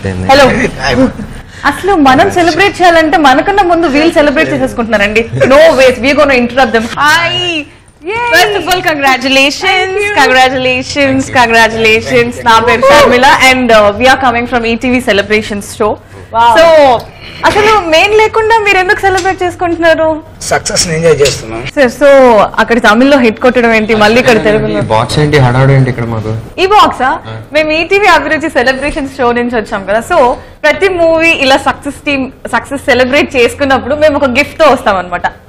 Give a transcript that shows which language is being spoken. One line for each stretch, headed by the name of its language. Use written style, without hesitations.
Telugu: Hello. అసలు మనం celebrate చేయాలంటే మనకన్నా ముందు వీళ్ళు celebrate చేసేసుకుంటున్నారండి.
English: No ways, we gonna interrupt them. Hi. First of all, congratulations.
Telugu: నా పేరు
English: Sharmila and we are coming from ETV Celebrations show.
Telugu: So అసలు మెయిన్ లేకుండా మీరు ఎందుకు సెలబ్రేట్ చేసుకుంటున్నారు? సక్సెస్ ఎంజాయ్ చేస్తున్నాం సార్. సో అక్కడ తమిళ్లో హిట్ కొట్టడం ఏంటి, మళ్ళీ ఇక్కడ తెలుగులో బాక్స్ ఏంటి, హడావుడు ఏంటి ఇక్కడ మాకు? ఈ బాక్సా? మేము ఈటీవీ అభిరుచి సెలబ్రేషన్స్ షో నుంచి వచ్చాం కదా. సో ప్రతి మూవీ ఇలా సక్సెస్ సెలబ్రేట్ చేసుకున్నప్పుడు మేము ఒక గిఫ్ట్ తో వస్తాం అనమాట.